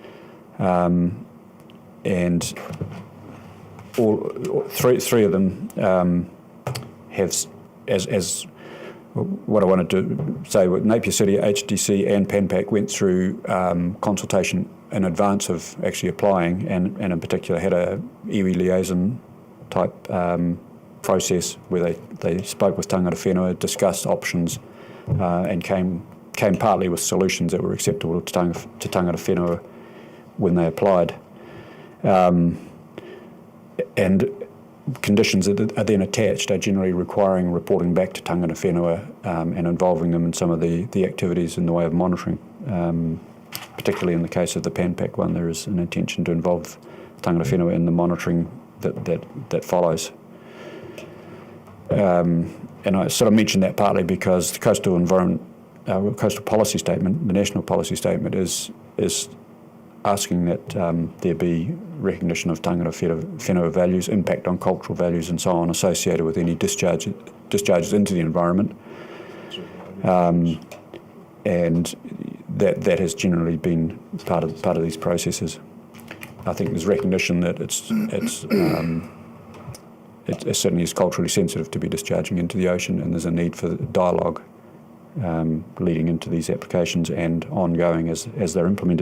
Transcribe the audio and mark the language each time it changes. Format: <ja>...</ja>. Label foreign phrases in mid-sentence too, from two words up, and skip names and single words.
<en>and all three of them have as what I wanted to say, with Napier City, HDC and PanPac went through consultation in advance of actually applying, and in particular had a iwi liaison type process where they spoke with</en> <mi>tangata whenua,</mi> <en>discussed options, and came partly with solutions that were acceptable to</en> <mi>tangata whenua</mi> <en>when they applied. And conditions that are then attached are generally requiring reporting back to</en> <mi>tangata whenua</mi> <en>and involving them in some of the activities in the way of monitoring. Particularly in the case of the PanPac one, there is an intention to involve</en> <mi>tangata whenua</mi> <en>in the monitoring that follows. And I sort of mentioned that partly because the coastal policy statement, the national policy statement, is asking that there be recognition of</en> <mi>tangata whenua</mi> <en>values, impact on cultural values and so on associated with any discharges into the environment. And that has generally been part of these processes. I think there's recognition that it certainly is culturally sensitive to be discharging into the ocean, and there's a need for dialogue leading into these applications and ongoing as they're implemented.</en>